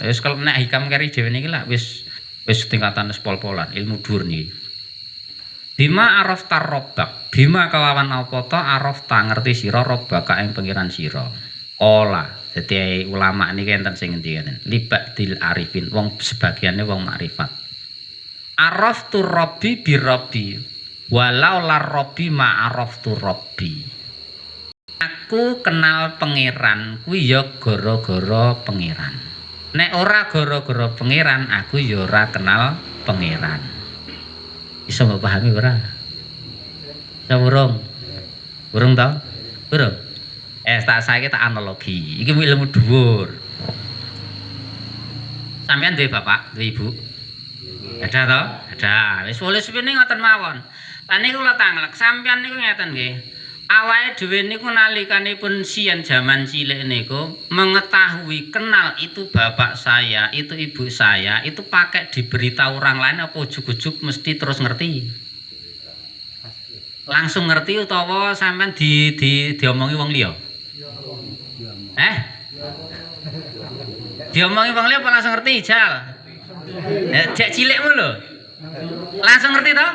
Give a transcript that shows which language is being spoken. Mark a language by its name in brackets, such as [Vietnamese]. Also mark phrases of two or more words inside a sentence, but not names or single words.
[Javanese] Wis kalau nek hikam keri dhewe niki lah wis tingkatan pol-polan ilmu dhuwur niki. [Arabic] بما عرفت ربك. [Javanese] Bima kelawan apa ta arafta ngerti sira rabbaka ing pangeran sira. Ola. Dadi ulama niki enten sing ngendikaken [Arabic] لبعض العارفين. [Javanese] Wong sebagiannya wong makrifat. [Arabic] عرفت ربي بربي. ولولا ربي ما عرفت ربي. [Javanese] Aku kenal pangeran kuwi ya gara-gara pangeran. Nek ora gara-gara pangeran aku ya ora kenal pangeran. Iso mbok pahami ora? Iso burung? Burung ta? Burung. Tak saiki tak analogi. Iki ilmu dhuwur. Sampeyan duwe bapak, duwe ibu? [Indonesian] Ada to? Ada. [Javanese] Wis wis sepene ngoten mawon. Lah niku kula tanglek, sampeyan niku ngeten nggih. Awake dhewe niku nalikanipun siyen jaman cilik niku [Indonesian] mengetahui kenal itu bapak saya, itu ibu saya, itu pakai diberitahu orang lain apa [Javanese] ujug-ujug mesti terus ngerti. Langsung ngerti utawa sampean diomongi wong liya? Diomongi wong liya apa langsung ngerti, Jal? Cek cilikmu lho. Langsung ngerti to?